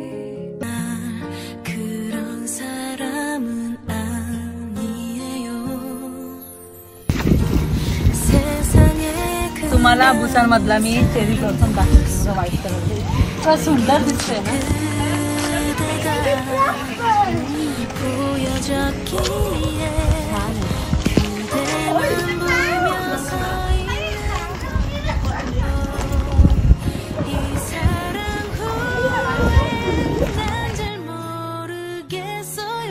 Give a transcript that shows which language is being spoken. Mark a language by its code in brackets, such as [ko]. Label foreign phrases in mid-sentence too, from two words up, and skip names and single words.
[ko] 그런 사람은 아니에요. 세상에 [mr] तुम्हाला बुसान मधला मी [en] cherry blossom [mr] दाखवते. [en] white color [mr] इतका सुंदर दिसतोय ना. [ko] 보여줬기에 그대만 보면서 이 사랑 후에 난 잘 모르겠어요.